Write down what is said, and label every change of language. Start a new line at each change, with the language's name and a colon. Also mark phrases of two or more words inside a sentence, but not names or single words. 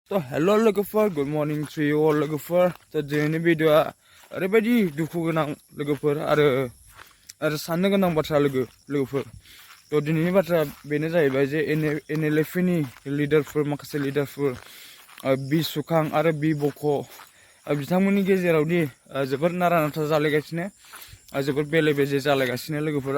English: So hello lwgwpwr, good morning to you all lwgwpwr.
Bodo: So दिनैनि भिडिअ'आ ओरैबायदि दुखु गोनां लोगोफोर आरो साननो गोनां बाथ्रा लोगोफोर. तो दिनैनि बाथ्रा बेनो जाहैबाय जे NLFनि लिडारफोर माखासे लिडारफोर B-sukang आरो B-Boko बिथांमोननि गेजेरावदि जोबोद नारा-नाथा जालायगासिनो जोबोद बेले-बेजे जालायगासिनो लोगोफोर.